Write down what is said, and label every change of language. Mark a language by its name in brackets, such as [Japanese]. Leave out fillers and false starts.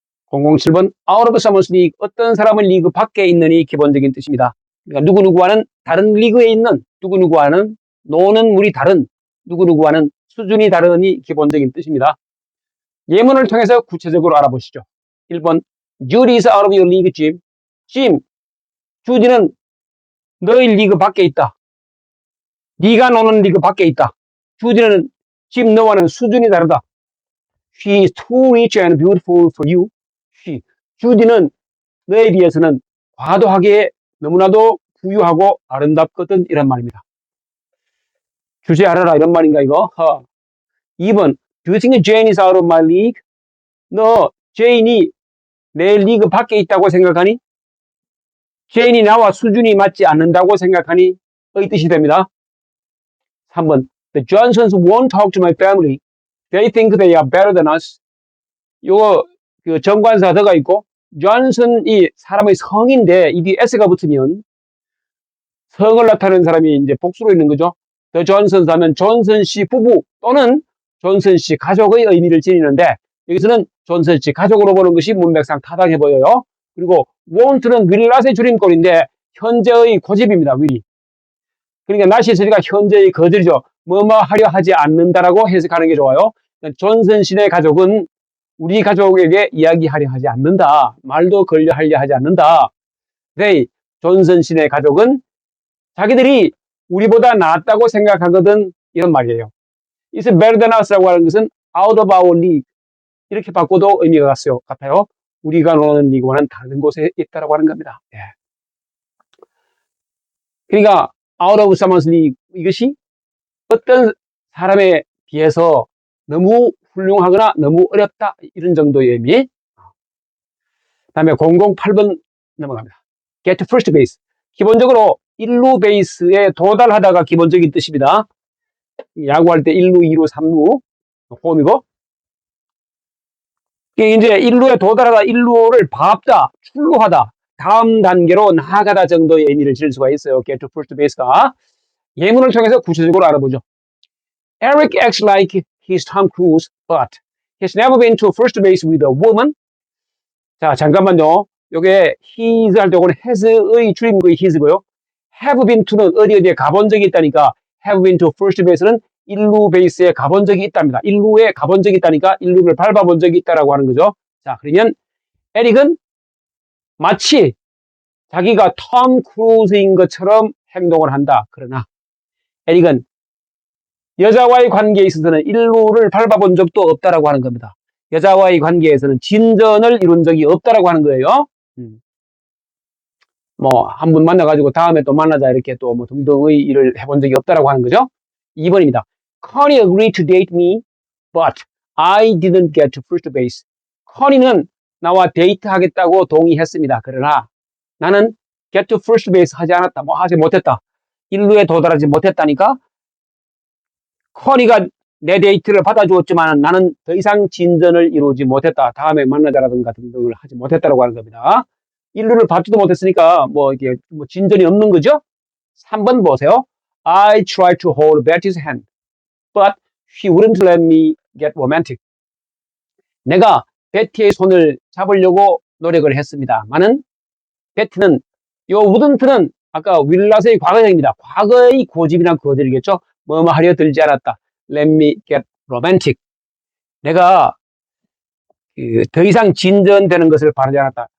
[Korean] 007번 [English] Out of Someone's League, [Korean] 어떤 사람은 리그 밖에 있는이 기본적인 뜻입니다. 그러니까 누구누구와는 다른 리그에 있는, 누구누구와는 노는 물이 다른, 누구누구와는 수준이 다른이 기본적인 뜻입니다. 예문을 통해서 구체적으로 알아보시죠. [English] 1번 Judy is out of your league, Jim. [Korean] Jim, 주디는 너희 리그 밖에 있다. 네가 노는 리그 밖에 있다. 주디는 지금 너와는 수준이 다르다. [English] She is too rich and beautiful for you. [Korean] 주디는 너에 비해서는 과도하게 너무나도 부유하고 아름답거든, 이런 말입니다. 주제 알아라, 이런 말인가 이거? [English] 2번 Do you think Jane is out of my league? [Korean] 너 제인이 내 리그 밖에 있다고 생각하니? 제인이 나와 수준이 맞지 않는다고 생각하니? 의 뜻이 됩니다. [English] 3번 The Johnsons won't talk to my family. They think they are better than us. [Korean] 요거 그 정관사 더가 있고 존슨이 사람의 성인데 이 뒤에 s가 붙으면 성을 나타내는 사람이 이제 복수로 있는 거죠. The Johnsons 하면 존슨 씨 부부 또는 존슨 씨 가족의 의미를 지니는데 여기서는 존슨 씨 가족으로 보는 것이 문맥상 타당해 보여요. 그리고 won't는 will not의 줄임꼴인데 현재의 고집입니다. will이. 그러니까 not이 있으니까 현재의 거절이죠. 뭐뭐 하려 하지 않는다라고 해석하는 게 좋아요. 존슨 씨네 가족은 우리 가족에게 이야기하려 하지 않는다. 말도 걸려 하려 하지 않는다. 존슨 씨네 가족은 자기들이 우리보다 낫다고 생각하거든, 이런 말이에요. [English] It's better than us [Korean] 라고 하는 것은 [English] out of our league. [Korean] 이렇게 바꿔도 의미가 같아요. 우리가 노는 리그와는 다른 곳에 있다라고 하는 겁니다. 예. 그러니까 [English] out of someone's league, [Korean] 이것이 어떤 사람에 비해서 너무 훌륭하거나 너무 어렵다, 이런 정도의 의미. 다음에 008번 넘어갑니다. [English] Get to first base. [Korean] 기본적으로 1루 베이스에 도달하다가 기본적인 뜻입니다. 야구할 때 1루, 2루, 3루 홈이고, 이제 1루에 도달하다, 1루를 밟다, 출루하다, 다음 단계로 나아가다 정도의 의미를 질 수가 있어요. [English] Get to first base가. [Korean] 예문을 통해서 구체적으로 알아보죠. [English] Eric acts like he's Tom Cruise, but he's never been to first base with a woman. [Korean] 자, 잠깐만요. 요게 he's 할 때 요거는 has의 줄임말이 his고요. have been to는 어디에 가본 적이 있다니까 have been to first base는 1루 베이스에 가본 적이 있답니다. 1루에 가본 적이 있다니까 1루를 밟아본 적이 있다라고 하는 거죠. 자, 그러면 에릭은 마치 자기가 톰 크루즈인 것처럼 행동을 한다. 그러나 에릭은 여자와의 관계에 있어서는 1루를 밟아본 적도 없다라고 하는 겁니다. 여자와의 관계에서는 진전을 이룬 적이 없다라고 하는 거예요. 뭐 한 번 만나가지고 다음에 또 만나자 이렇게 또 뭐 등등의 일을 해본 적이 없다라고 하는 거죠. 2번입니다. [English] Connie agreed to date me, but I didn't get to first base. [Korean] Connie는 나와 데이트하겠다고 동의했습니다. 그러나 나는 [English] get to first base [Korean] 하지 않았다. 뭐 하지 못했다. 1루에 도달하지 못했다니까. Connie가 내 데이트를 받아주었지만 나는 더 이상 진전을 이루지 못했다. 다음에 만나자라든가 등등을 하지 못했다라고 하는 겁니다. 1루를 밟지도 못했으니까 뭐 이게 뭐 진전이 없는 거죠. 3번 보세요. [English] I tried to hold Betty's hand, but she wouldn't let me get romantic. [Korean] 내가 베티의 손을 잡으려고 노력을 했습니다만은 베티는 요 wouldn't는 아까 윌라스의 과거형입니다. 과거의 고집이나 거절이겠죠. 뭐뭐 하려 들지 않았다. [English] Let me get romantic. [Korean] 내가 더 이상 진전되는 것을 바라지 않았다.